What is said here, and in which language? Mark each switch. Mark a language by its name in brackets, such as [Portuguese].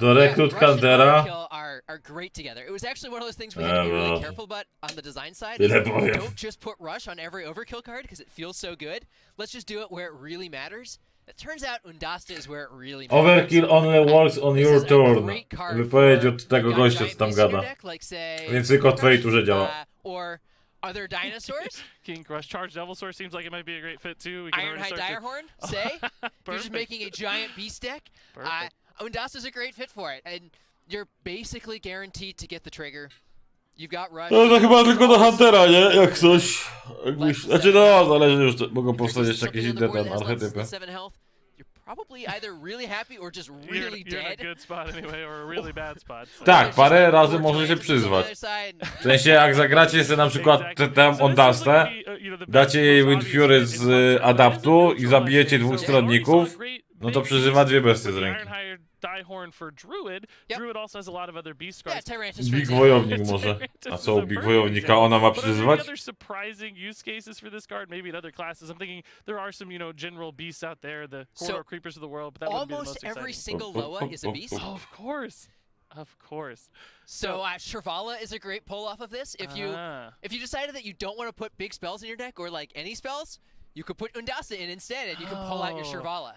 [Polish] Do rekrut Huntera. [English] Are great together. It was actually one of those things we had to be really careful about on the design side. Don't just put Rush on every Overkill card because it feels so good. Let's just do it where it really matters. It turns out Undasta is where it really matters. Overkill only works on your turn. [Polish] Wypowiedź od tego gościa, co tam gada. Więc tylko w twojej turze działa. [English] Or other dinosaurs? King Crush. Charged Devilsaur seems like it might be a great fit too. Ironhide Direhorn, say? You're just making a giant beast deck. Undasta's a great fit for it. And you're basically guaranteed to get the trigger. You've got Rush. [Polish] No to chyba tylko do Huntera, nie? Jak coś. Znaczy no, zależy już, mogą powstać jeszcze jakieś inne tam archetypy. [English] Probably either really happy or just really you're in a dead. good spot anyway, or a really bad spot. So. [Polish] Tak, parę razy może się przyzwać. W sensie jak zagracie sobie na przykład tę Ondastę, dacie jej Wind Fury z adaptu i zabijecie 2 stronników, no to przeżywa 2 bestie z ręki. [English] Diehorn for Druid. Yep. Druid also has a lot of other beast cards. Yeah, Tyrantus. [Polish] Big Wojownik może. A co Big Wojownika ona ma przyzywać? [English] Other surprising use cases for this card, maybe in other classes. I'm thinking there are some, general beasts out there, the corridor creepers of the world, but that wouldn't be the most exciting. Almost every single Loa is a beast. Oh, of course. Of course. So Shirvala is a great pull off of this. If you decided that you don't want to put big spells in your deck or like any spells, you could put Undasa in instead, and you can pull out your Shirvala.